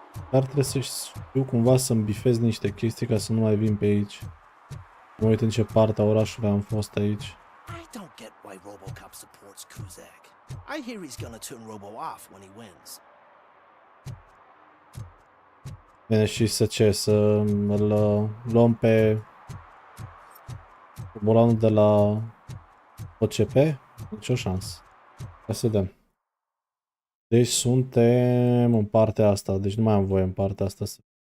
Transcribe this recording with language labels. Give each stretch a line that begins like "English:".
Romanian: Dar trebuie să știu cumva să-mi bifez niște chestii ca să nu mai vin pe aici. Mă uit în ce parte a orașului am fost aici.
English: I don't get why Robocop supports Kuzak. I hear he's gonna turn Robo off when he wins.
Romanian: Bine, și să ce? Să îl luăm pe bulanul de la OCP? Nici o șansă. Hai să vedem. Deci suntem în partea asta. Deci nu mai am voie în partea asta să...